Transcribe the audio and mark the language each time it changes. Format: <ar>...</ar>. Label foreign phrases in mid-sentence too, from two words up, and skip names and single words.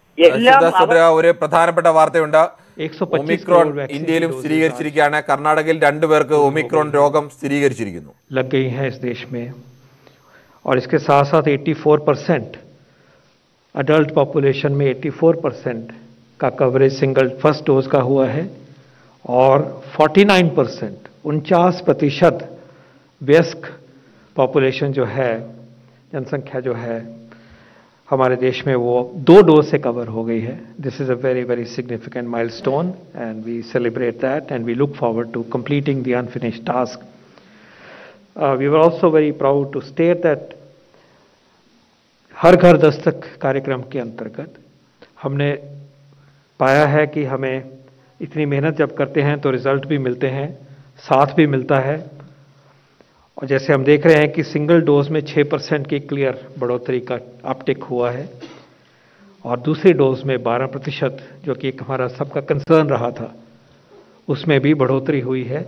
<ml>ശിവദാസ് ഒരു പ്രധാനപ്പെട്ട വാർത്തയുണ്ട്. ഒമിക്രോൺ ഇന്ത്യയിലും സ്ഥിരീകരിച്ചിരിക്കുകയാണ്. കർണാടകയിൽ 2 പേർക്ക് ഒമിക്രോൺ രോഗം സ്ഥിരീകരിച്ചിരിക്കുന്നു.</ml> <hi>लग गई हैं इस देश में, और इसके साथ साथ 84%</hi> <en>adult population</en> <hi>में 84% का</hi> <en>coverage single first dose</en> <hi>का हुआ है, और 49% वयस्क पॉपुलेशन जो है, जनसंख्या जो है हमारे देश में, वो 2 डोज से कवर हो गई है.</hi> <en>This is a very very significant milestone and we celebrate that and we look forward to completing the unfinished task. We were also very proud to state that</en> <hi>हर घर दस्तक कार्यक्रम के अंतर्गत हमने पाया है कि हमें इतनी मेहनत जब करते हैं तो रिजल्ट भी मिलते हैं, साथ भी मिलता है. और जैसे हम देख रहे हैं कि</hi> <en>single dose</en> <hi>में 6% की क्लियर बढ़ोतरी का अपटिक हुआ है, और दूसरी डोज में 12%, जो कि हमारा सबका कंसर्न रहा था, उसमें भी बढ़ोतरी हुई है.</hi>